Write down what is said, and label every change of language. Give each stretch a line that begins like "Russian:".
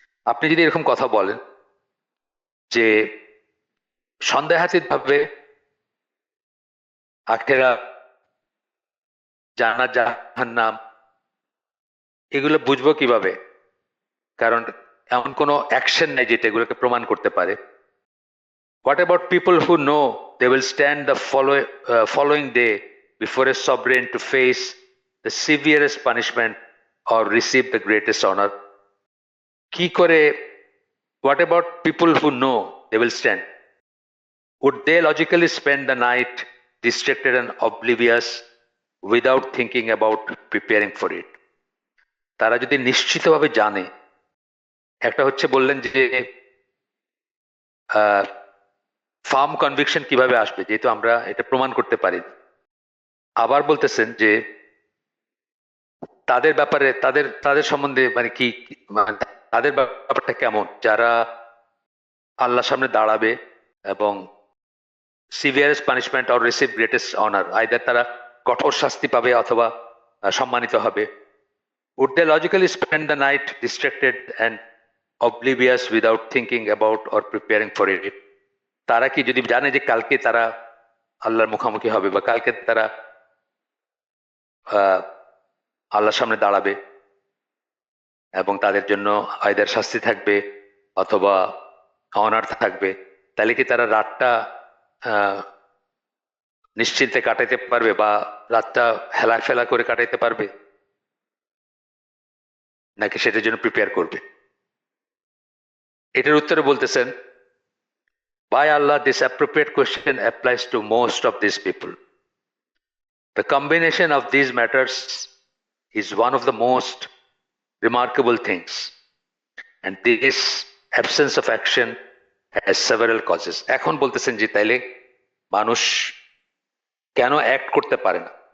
Bangla: আপনি যদি এরকম কথা বলেন যে সন্দেহাতীত ভাবে আখেরা, জান্নাত জাহান্নাম, এগুলো বুঝবো কিভাবে? কারণ এমন কোনো অ্যাকশন নেই যেটা এগুলোকে প্রমাণ করতে পারে।
English: What about people who know they will stand the following day before a sovereign to face the severest punishment or receive the greatest honor?
Bangla: কি করে?
English: What about people who know they will stand? Would they logically spend the night distracted and oblivious without thinking about preparing for it?
Bangla: তারা যদি নিশ্চিতভাবে জানে, একটা হচ্ছে বললেন যে ফার্ম কনভিকশন কিভাবে আসবে, যেহেতু আমরা এটা প্রমাণ করতে পারি। আবার বলতেছেন যে তাদের ব্যাপারে, তাদের সম্বন্ধে মানে কি, মানে তাদের ব্যাপারটা কেমন, যারা আল্লাহর সামনে দাঁড়াবে এবং
English: severest punishment or receive greatest honour,
Bangla: either তারা কঠোর শাস্তি পাবে অথবা সম্মানিত হবে।
English: Would they logically spend the night distracted and oblivious without thinking about or preparing for it?
Bangla: তারা কি যদি জানে যে কালকে তারা আল্লাহর মুখোমুখি হবে, বা কালকে তারা আল্লাহর সামনে দাঁড়াবে এবং তাদের জন্য আইদার শাস্তি থাকবে অথবা অনার থাকবে, তাহলে কি তারা রাতটা নিশ্চিন্তে কাটাইতে পারবে, বা রাতটা হেলা ফেলা করে কাটাইতে পারবে? নাকি সেটার জন্য প্রিপেয়ার করবে? এটার উত্তরে বলতেছেন,
English: by Allah, this appropriate question applies to most of these people. The combination of these matters is one of the most remarkable things, and this absence of action has several causes.
Bangla: এখন বলতেছেন যে তাইলে মানুষ কেন act করতে পারে না?